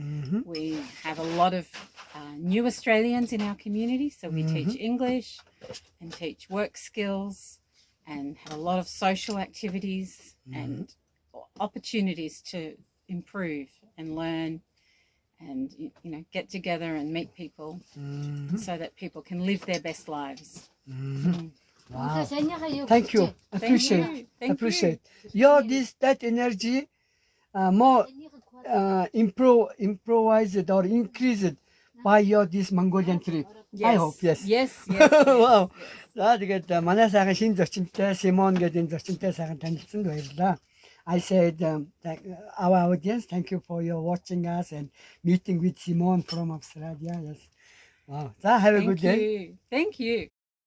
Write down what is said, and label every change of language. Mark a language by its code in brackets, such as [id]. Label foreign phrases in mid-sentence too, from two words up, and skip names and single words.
[en] We have a lot of new Australians in our community, so we teach English and teach work skills and have a lot of social activities and opportunities to improve and learn and get together and meet people so that people can live their best lives. Wow. Thank you. Appreciate. Thank Appreciate. Your that energy more improvised or increased by your this Mongolian trip. I hope, yes. Yes. Wow. [mn] За тэгээд манай сайхан шинэ зочинтой Simone гэдэг энэ зочинтой сайхан танилцсанд баярлалаа. [en] I said our audience, thank you for your watching us and meeting with Simone from Australia. Yes. Wow. So have a good day. Thank you.